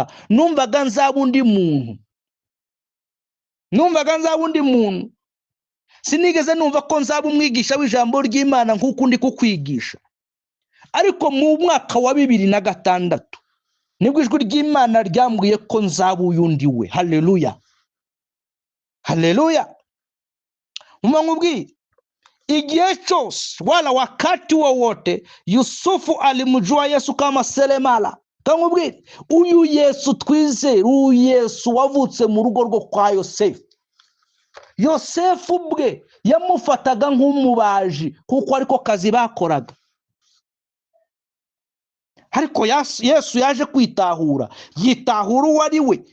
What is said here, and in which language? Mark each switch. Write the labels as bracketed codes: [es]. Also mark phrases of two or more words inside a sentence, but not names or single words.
[rw] Numvaga nzaba undi muntu. Sinigeze numva ko nzaba umwigisha w'ijambo ry'Imana nk'uko ndi kukwigisha. Ariko mu mwaka wa 2006 nibwo ijwi ry'Imana ryambwiye ko nzaba uyundi we. Haleluya, haleluya. Umwambwi igihe cyose [sw] wala wakati wowote Yusufu alimjua Yesu kama selemala. [rw] Kamubwira uyu Yesu twizera, uyu Yesu wavutse mu rugo rwo kwa Yosefu. Yosefu bwe yamufataga nk'umubaji kuko ariko kazi bakoraga. Ariko Yesu yaje kwitahura, yitahura uwo ari we.